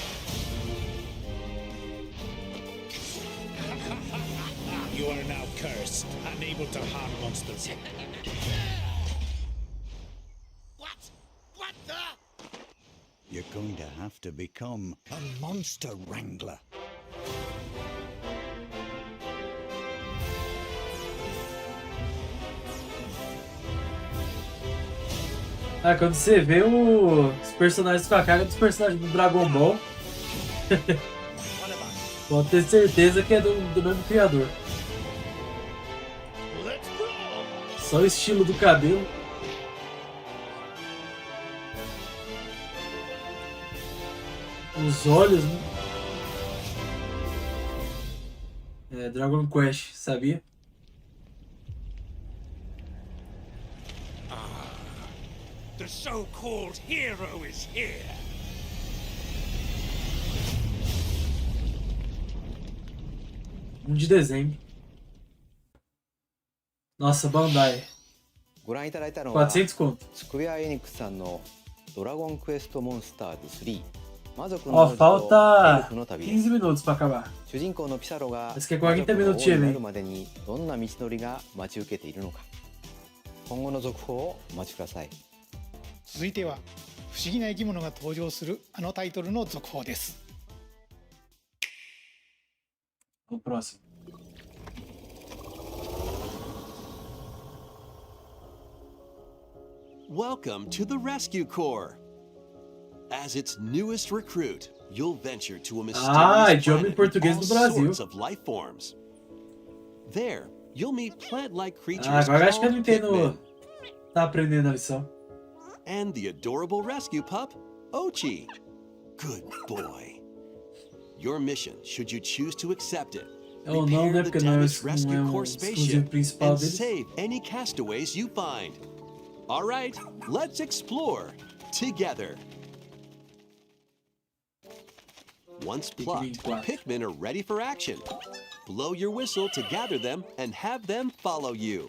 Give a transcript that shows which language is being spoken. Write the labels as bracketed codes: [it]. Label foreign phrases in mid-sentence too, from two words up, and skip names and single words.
[en] You are now cursed, unable to harm monsters. What the? You're going to have to become a monster wrangler. [pt] Ah, quando você vê os personagens com a cara dos personagens do Dragon Ball, pode ter certeza que é do mesmo criador. Só o estilo do cabelo. Os olhos, né? É, Dragon Quest, sabia? [en] The so-called hero is here. [pt] De dezembro. Nossa, Bandai. [ja] ご覧いただいたのは [pt] 400conto. [ja] スクエアエニックスさんのドラゴンクエストモンスターズ3魔族の [pt] Ó, [ja] 王子とエル [pt] falta [ja] フの旅 [pt] 15 minutos pra acabar. [ja] 主人公のピサロが [pt] Esse que é [ja] 魔 [pt] 40 [ja] 族の王 [pt] minutinhos [ja] にな [pt] aí. [ja] るまでにどんな道のりが待ち受けているのか今後の続報をお待ちください続いては不思議な生き物が登場するあのタイトルの続報です [pt] O próximo. [en] Welcome to the Rescue Corps. As its newest recruit, you'll venture to a mysterious [pt] idioma em [en] planet with [pt] português [en] all [pt] do Brasil. [en] sorts of life forms. There, you'll meet plant-like creatures [pt] Agora acho que eu [en] called [pt] não entendo. Pikmin, Tá aprendendo a lição. [en] and the adorable rescue pup, Ochi. Good boy. Your mission, should you choose to accept it, [pt] Ou não, né? [en] repair the [pt] Porque não é, [en] damaged [pt] não é [en] Rescue [pt] um [en] Corps [pt] exclusivo [en] spaceship [pt] principal [en] and [pt] deles. [en] save any castaways you find. All right, let's explore together. Once plucked, Pikmin are ready for action. Blow your whistle to gather them and have them follow you.